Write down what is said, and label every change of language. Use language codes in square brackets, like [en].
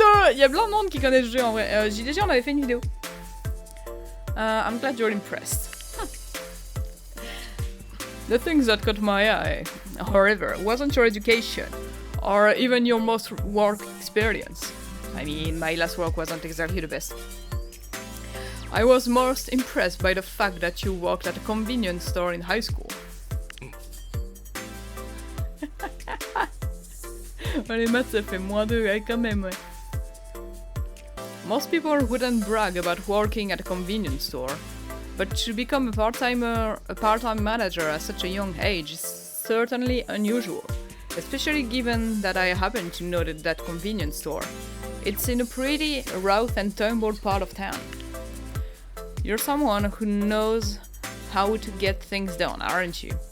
[fr] Il y a plein de monde qui connaît ce jeu en vrai. JDG, on avait fait une vidéo. [en] I'm glad you're impressed. The things that caught my eye, however, wasn't your education, or even your most work experience. I mean, my last work wasn't exactly the best. I was most impressed by the fact that you worked at a convenience store in high school. [fr] Les maths, ça fait -2, ouais, quand même, ouais. [en] Most people wouldn't brag about working at a convenience store, but to become a part-time manager at such a young age is certainly unusual, especially given that I happen to know that convenience store. It's in a pretty rough and tumble part of town. You're someone who knows how to get things done, aren't you?